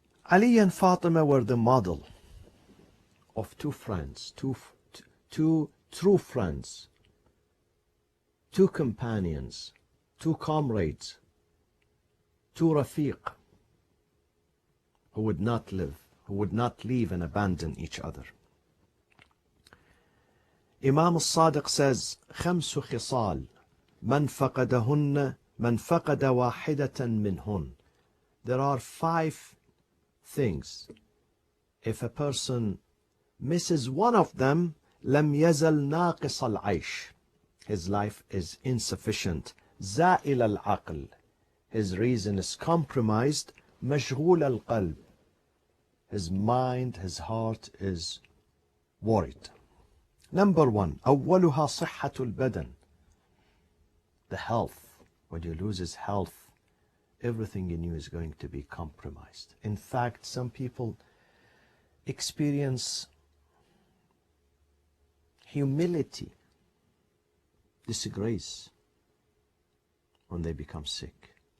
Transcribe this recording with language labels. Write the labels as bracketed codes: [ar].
[en] Ali and Fatima were the model of two friends, two true friends, two companions, two comrades, two rafiq, who would not live, who would not leave and abandon each other. [ar] Imam al-Sadiq says, خمس خصال من فقدهن من فقد واحدة منهن. [en] There are 5 things. If a person misses one of them, [ar] لم يزل ناقص العيش. [en] His life is insufficient. [ar] زائل العقل. [en] His reason is compromised. [ar] مشغول القلب. [en] His mind, his heart is worried. Number 1, [ar] أولها صحة البدن. [en] The health. When you lose his health, everything in you is going to be compromised. In fact, some people experience humility, disgrace when they become sick.